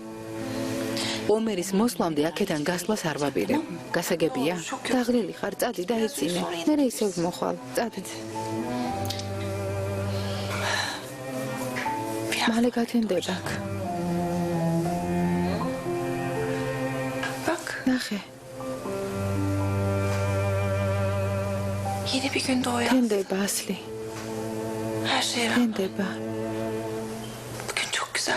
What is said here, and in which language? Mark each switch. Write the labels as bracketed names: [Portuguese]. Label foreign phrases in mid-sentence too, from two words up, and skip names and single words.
[Georgian] ომერის მოსვლამდე აქედან გასვლას არ ვაპირებ. გასაგებია? დაღლილი ხარ, წადი და იცინე. მერე ისევ მოხვალ. წადი. მალე გათენდება. ნახე. [Turkish] Yeni bir gün doğuyor. [Georgian] თენდება, ასლი. [Turkish] Her şey var. [Georgian] თენდება. [Turkish] Bugün çok güzel.